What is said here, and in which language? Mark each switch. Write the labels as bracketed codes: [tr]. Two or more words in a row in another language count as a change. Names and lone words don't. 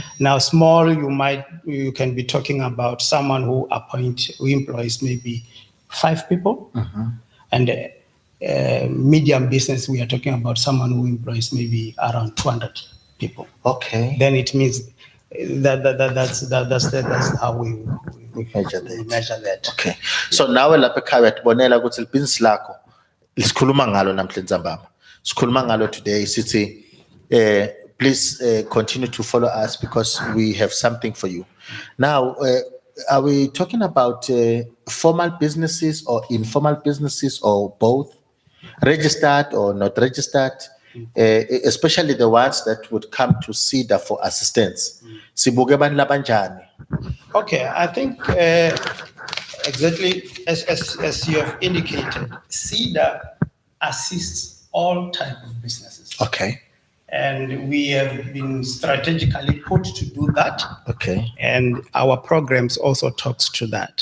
[en] Now, small, you can be talking about someone who employs maybe 5 people, and medium business, we are talking about someone who employs maybe around 200 people. Okay. Then it means that's how we measure that. we measure that. Okay. So now [ss] lapha ekhaya uyabonela ukuthi libhizinisi lakho lisikhuluma ngalo namhlanje ntsambama. Sikhuluma ngalo [en] today sithi please continue to follow us because we have something for you. Now are we talking about formal businesses or informal businesses or both? Registered or not registered? Especially the ones that would come to SEDA for assistance. [ss] Sibuke abantu labanjani? [en] Okay, I think exactly as you have indicated, SEDA assists all types of businesses. Okay. And we have been strategically put to do that. Okay. And our programs also talks to that.